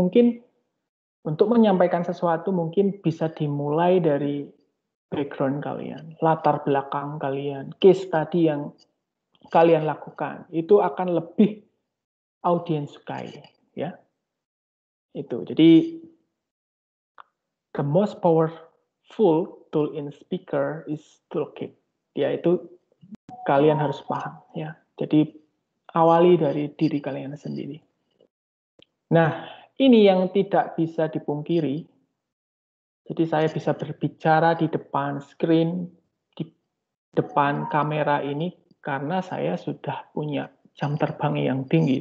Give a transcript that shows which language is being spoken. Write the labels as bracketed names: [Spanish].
[Indonesian] Mungkin untuk menyampaikan sesuatu mungkin bisa dimulai dari background kalian, latar belakang kalian, case tadi yang kalian lakukan. Itu akan lebih audiens sukai, ya. Itu. [English] Jadi the most powerful tool in speaker is toolkit. [Indonesian] Yaitu kalian harus paham, ya. Jadi awali dari diri kalian sendiri. Nah, ini yang tidak bisa dipungkiri. Jadi saya bisa berbicara di depan screen, di depan kamera ini karena saya sudah punya jam terbang yang tinggi.